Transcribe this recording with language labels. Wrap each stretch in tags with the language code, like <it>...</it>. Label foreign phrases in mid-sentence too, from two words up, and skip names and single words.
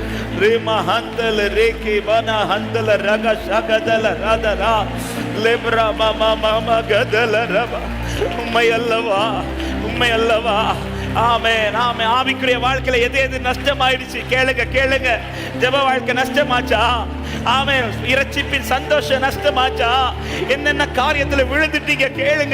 <ta>Rima handala reki bana handala raga shagadala radara lebra mama mama gadala raba உம்மை அல்லவா ஆமென் ஆமென். ஆவிக்குரிய வாழ்க்கையில எது நஷ்டமாயிடுச்சு கேளுங்க. ஜெப வாழ்க்கை நஷ்டமாச்சா? ஆமென். இரட்சிப்பின் சந்தோஷம் நஷ்டமாச்சா? என்னென்ன காரியத்துல விழுந்துட்டீங்க கேளுங்க.</ta>